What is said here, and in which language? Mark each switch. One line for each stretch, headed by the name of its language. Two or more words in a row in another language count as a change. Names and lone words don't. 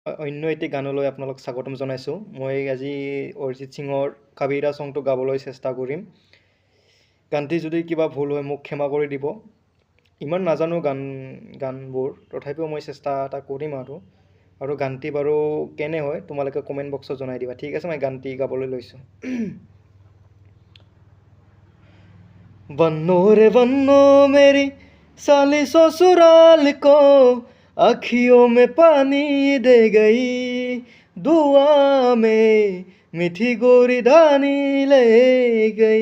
Assamese: অন্য এটি গানলৈ আপোনালোক স্বাগতম জনাইছোঁ। মই আজি অৰিজিত সিঙৰ কাবিৰা ছংটো গাবলৈ চেষ্টা কৰিম। গানটি যদি কিবা ভুল হয় মোক ক্ষমা কৰি দিব। ইমান নাজানো গানবোৰ, তথাপিও মই চেষ্টা এটা কৰিম আৰু গানটি বাৰু কেনে হয় তোমালোকে
English: comment box
Assamese: জনাই দিবা। ঠিক আছে, মই গানটি গাবলৈ লৈছোঁ।
Hindi: बन्नो रे बन्नो मेरी साली ससुराल को, आँखियों में पानी दे गई, दुआ में मीठी गोरी धानी ले गई।